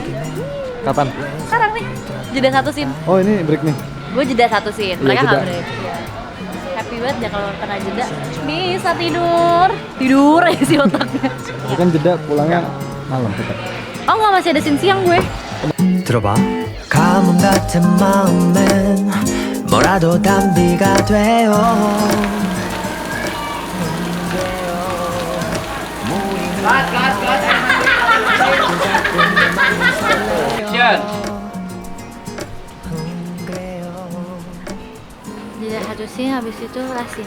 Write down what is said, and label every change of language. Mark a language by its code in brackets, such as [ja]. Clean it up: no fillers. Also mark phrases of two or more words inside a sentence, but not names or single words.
[id] Kapan? Sekarang nih, jeda 1 scene. Oh ini break nih. Gue jeda 1 scene, mereka jeda. nggak break. Happy banget ya kalau kena jeda. Bisa tidur aja sih otaknya. Tapi kan jeda pulangnya malam tetap. Oh nggak, masih ada scene siang gue. [ko] 들어봐 가뭄 같은 마음엔 뭐라도 단비가 돼요 [id] Jadi halusin habis itu rasin.